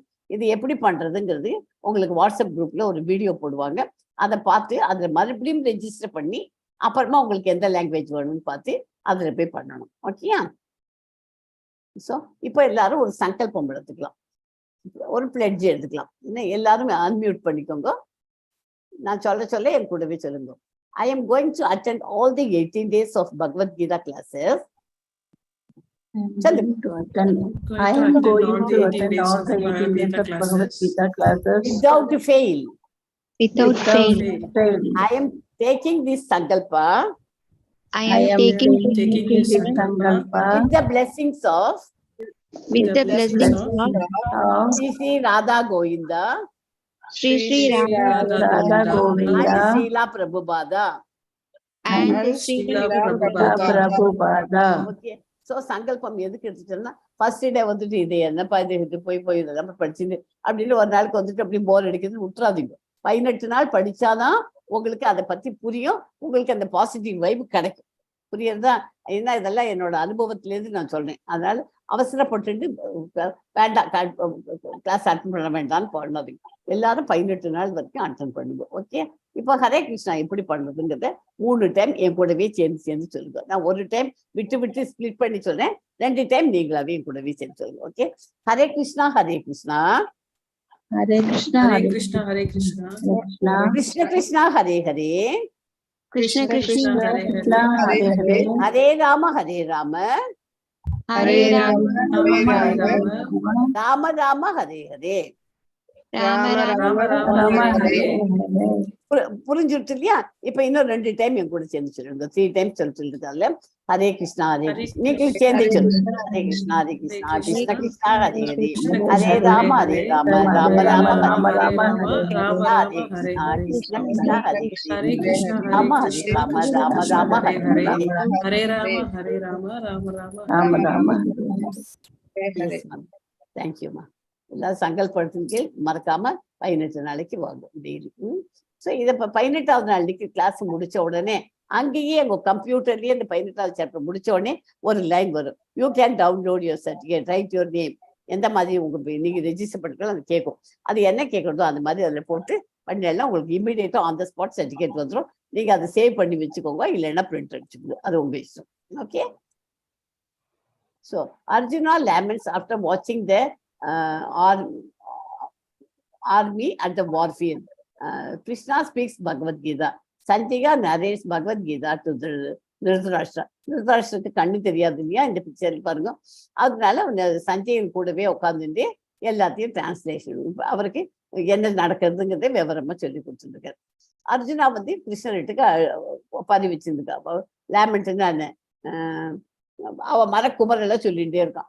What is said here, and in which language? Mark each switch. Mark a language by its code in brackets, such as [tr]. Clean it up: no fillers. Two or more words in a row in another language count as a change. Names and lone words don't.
[ta] இது எப்படி பண்றதுங்கிறது உங்களுக்கு வாட்ஸ்அப் குரூப்ல ஒரு வீடியோ போடுவாங்க, அதை பார்த்து அதுல மறுபடியும் ரெஜிஸ்டர் பண்ணி அப்புறமா உங்களுக்கு எந்த லாங்குவேஜ் வேணும்னு பார்த்து அதுல போய் பண்ணணும். ஓகேயா? ஸோ இப்போ எல்லாரும் ஒரு சங்கல்பம் எடுத்துக்கலாம், ஒரு பிளட்ஜ் எடுத்துக்கலாம். இன்னும் எல்லாரும் அன்மியூட் பண்ணிக்கோங்க. நான் சொல்ல என் கூடவே சொல்லுங்க. [en] I am going to attend all the 18 days of Bhagavad Gita classes. I am going to attend all the 18 days of Bhagavad Gita classes without fail. Without fail. I am taking this sankalpa. I am taking this sankalpa with the blessings of Sri Sri Radha Govinda, Sri Radha Govinda and Srila Prabhupada. and Srila Prabhupada. Okay, so [ta] sankalpam எதுக்கு எடுத்துட்டோம்னா, [en] first day [ta] வந்துட்டு இது என்னப்பா இது போய் இதெல்லாம் படிச்சுட்டு அப்படின்னு ஒரு நாளுக்கு வந்துட்டு அப்படி போர் அடிக்கிறது விட்டுறாதீங்க. 18 நாள் படிச்சாதான் உங்களுக்கு அதை பத்தி புரியும், உங்களுக்கு அந்த [en] positive vibe [ta] கிடைக்கும். புரியுறதா? ஏன்னா இதெல்லாம் என்னோட அனுபவத்திலேருந்து நான் சொல்றேன். அதனால அவசரப்பட்டு வேண்டாம் [en] class attend [ta] பண்ண வேண்டாம்னு பண்ணாதீங்க. எல்லாரும் 18 நாள் வரைக்கும் அட்டன் பண்ணுங்க. ஓகே, இப்போ [sa] हरे कृष्ण [ta] எப்படி பண்றதுங்கிறத 3 டைம் என் கூடவே சேர்ந்து சொல்லுங்க. நான் ஒரு டைம் விட்டு ஸ்பிளிட் பண்ணி சொல்றேன், 2 டைம் நீங்களாவே என் கூடவே சேர்ந்து சொல்லுங்க. [sa] ஓகே, हरे कृष्ण हरे कृष्ण हरे कृष्ण, हरे कृष्ण, हरे कृष्ण, कृष्ण कृष्ण हरे हरे Krishna Krishna, Krishna, Hare Krishna, Hare, हरे हरे, हरे राम हरे राम हरे राम, राम, हरे राम, राम राम हरे हरे. राम राम, राम, राम, Rama, Hare Hare Hare. Hare. [ta] புரிஞ்சுட்டு இல்லையா? இப்ப இன்னும் 2 டைம் என் கூட சேர்ந்து சொல்லுங்க. 3 டைம்ஸ் சொல்லிருக்காங்க. [sa] हरे कृष्ण हरे कृष्ण. [ta] நீங்களும் சேர்ந்து சொல்லுங்க. [sa] हरे कृष्ण हरे कृष्ण कृष्ण कृष्ण हरे हरे हरे राम हरे राम राम राम ராம Rama, ஹரே Rama, ஹரே Rama, ஹரே राम, हरे கிருஷ்ணா Hare. कृष्ण कृष्ण हरे Hare ஹரே कृष्ण, हरे राम हरे Krishna, ராம Krishna ராம Krishna, ராம Hare ஹரே Hare, ஹரே. हरे राम, हरे राम, राम राम, राम, राम, हरे हरे. [en] Yes, ma'am. Thank you, ma'am. [ta] எல்லாரும் சங்கல்படுத்துங்க, மறக்காம 18 நாளைக்கு வாங்க டெய்லி. ஸோ இதை இப்போ 18வது நாளைக்கு கிளாஸ் முடிச்ச உடனே அங்கேயே உங்கள் கம்ப்யூட்டர்லேயே இந்த 18வது சாப்டர் முடிச்ச உடனே ஒரு லைன் வரும். [en] you can download your certificate, write your name, [ta] எந்த மாதிரி உங்களுக்கு நீங்கள் ரெஜிஸ்டர் பண்ணிக்கலாம் அது கேட்கும். அது என்ன கேட்குறதோ அந்த மாதிரி அதில் போட்டு பண்ணலாம். உங்களுக்கு இமீடியட்டாக [en] on the spot certificate [ta] வந்துடும். நீங்கள் அதை சேவ் பண்ணி வச்சுக்கோங்க, இல்லைன்னா பிரிண்ட் அடிச்சுக்கோங்க, அது உங்கள் இஷ்டம். [en] okay. so அர்ஜுனா laments after watching the army at the warfield. Krishna speaks Bhagavad Gita. Sanjaya narrates Bhagavad Gita to Dhritarashtra. [ta] Dhritarashtra கண்ணு தெரியாது இல்லையா? இந்த பிக்சர் பாருங்க. அதனால சஞ்சயன் கூடவே உட்காந்துட்டு எல்லாத்தையும் டிரான்ஸ்லேஷன் அவருக்கு என்ன நடக்கிறதுங்கிறத விவரமா சொல்லி கொடுத்துருக்காரு. அர்ஜுனா வந்து கிருஷ்ணர்கிட்ட பதிவு வச்சிருந்துக்கா. லேமெண்ட்னா அவன் மரக்குமரெல்லாம் சொல்லிகிட்டே இருக்கான்.